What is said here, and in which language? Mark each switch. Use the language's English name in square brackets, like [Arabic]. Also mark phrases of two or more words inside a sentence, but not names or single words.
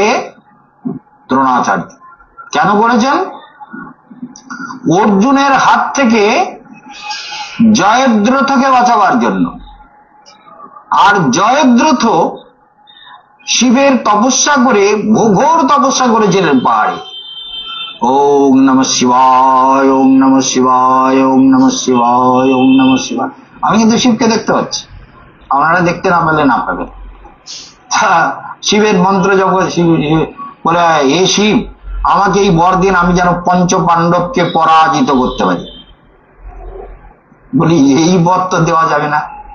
[Bangla] দ্রোণাচার্য। কেন করেছেন? অর্জুনের হাত থেকে জয়দ্রথকে বাঁচাবার জন্য। আর জয়দ্রথ শিবের তপস্যা করে, ঘোর তপস্যা করেছিলেন পাহাড়ে। [Sanskrit] ওম নমঃ শিবায়, ওম নমঃ শিবায়, ওম নমঃ শিবায়, ওম নমঃ শিবায়। [Bangla] আমি কিন্তু শিবকে দেখতে পাচ্ছি, আপনারা দেখতে না পেলে না পাবেন। শিবের মন্ত্র যখন বলে, হে শিব, আমাকে এই বর দিন, আমি যেন পঞ্চ পাণ্ডবকে পরাজিত করতে পারি। বলি এই বর তো দেওয়া যাবে না।